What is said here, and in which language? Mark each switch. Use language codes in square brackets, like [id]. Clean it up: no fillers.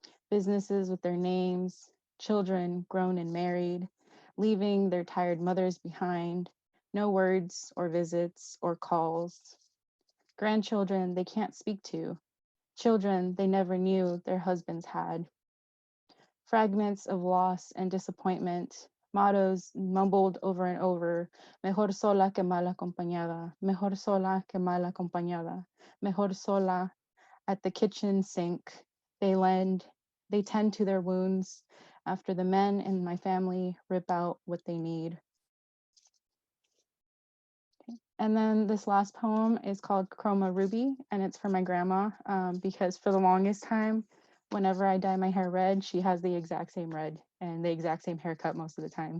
[en] Businesses with their names, children grown and married, leaving their tired mothers behind. No words or visits or calls. Grandchildren they can't speak to. Children they never knew their husbands had. Fragments of loss and disappointment, mottos mumbled over and over, [es] mejor sola que mal acompañada, mejor sola [en] que mal acompañada, mejor sola. At the kitchen sink, they tend to their wounds after the men in my family rip out what they need. Okay. And then this last poem is called Chroma Ruby, and it's for my grandma, because for the longest time, whenever I dye my hair red, she has the exact same red and the exact same haircut most of the time.